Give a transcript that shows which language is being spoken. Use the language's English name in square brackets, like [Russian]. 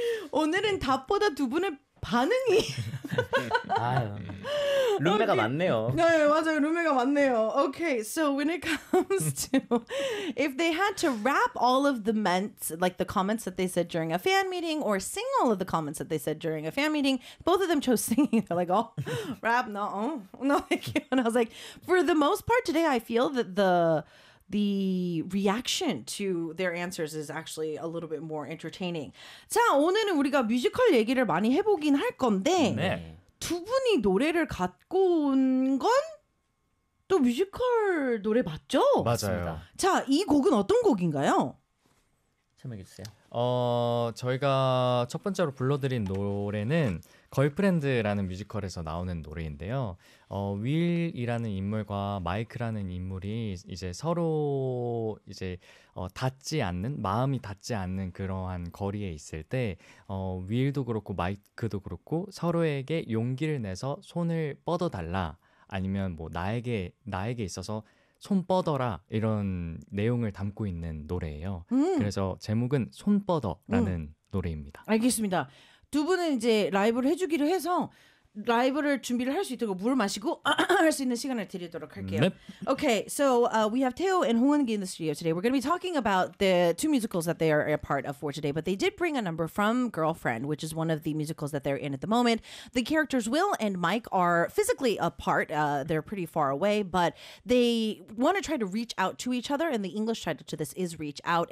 [Korean] 오늘은 답보다 두 분의 반응이 룸메가 맞네요. 네, 맞아요. 룸메가 맞네요. [English] Okay, so when it comes to if they had to rap all of the ments, like the comments that they said during a fan meeting, or sing all of the comments that they said during a fan meeting, both of them chose singing. They're like, oh, rap, no, no, thank you. And I was like, for the most part today, I feel that the reaction to their answers is actually a little bit more entertaining. [Korean] 자, 오늘은 우리가 뮤지컬 얘기를 많이 해보긴 할 건데 네. 두 분이 노래를 갖고 온 건 또 뮤지컬 노래 맞죠? 맞아요. 자, 이 곡은 어떤 곡인가요? 설명해 주세요. 저희가 첫 번째로 불러드린 노래는 걸프렌드라는 뮤지컬에서 나오는 노래인데요. 윌이라는 인물과 마이크라는 인물이 이제 서로 이제 닿지 않는 마음이 닿지 않는 그러한 거리에 있을 때 윌도 그렇고 마이크도 그렇고 서로에게 용기를 내서 손을 뻗어 달라 아니면 뭐 나에게 있어서 손 뻗어라 이런 내용을 담고 있는 노래예요. 그래서 제목은 손 뻗어라는 노래입니다. 알겠습니다. 두 분은 이제 라이브를 해주기로 해서 라이브를 준비를 할 수 있도록 물을 마시고 할 수 있는 시간을 드리도록 할게요. 네. [English] Okay, so we have Teo and Hoeungi in the studio today. We're going to be talking about the two musicals that they are a part of for today. But they did bring a number from Girlfriend, which is one of the musicals that they're in at the moment. The characters Will and Mike are physically apart. They're pretty far away. But they want to try to reach out to each other. And the English title to this is Reach Out.